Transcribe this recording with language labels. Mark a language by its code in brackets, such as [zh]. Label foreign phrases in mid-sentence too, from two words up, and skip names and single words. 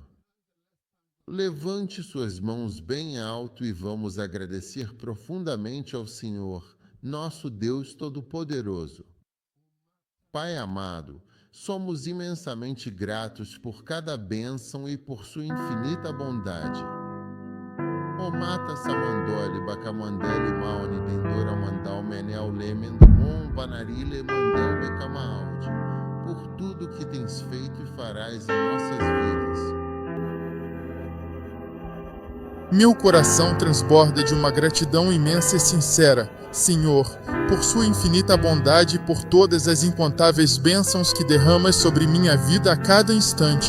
[pt] Levante suas mãos bem alto e vamos agradecer profundamente ao Senhor, nosso Deus Todo-Poderoso. Pai amado, somos imensamente gratos por cada bênção e por sua infinita bondade. O mata samandole bacamandele mauni dendora mandal menel lemen panarile mandel becamaudi, por tudo que tens feito e farás em nossas vidas. Meu coração transborda de uma gratidão imensa e sincera Senhor, por sua infinita bondade e por todas as incontáveis bênçãos que derramas sobre minha vida a cada instante.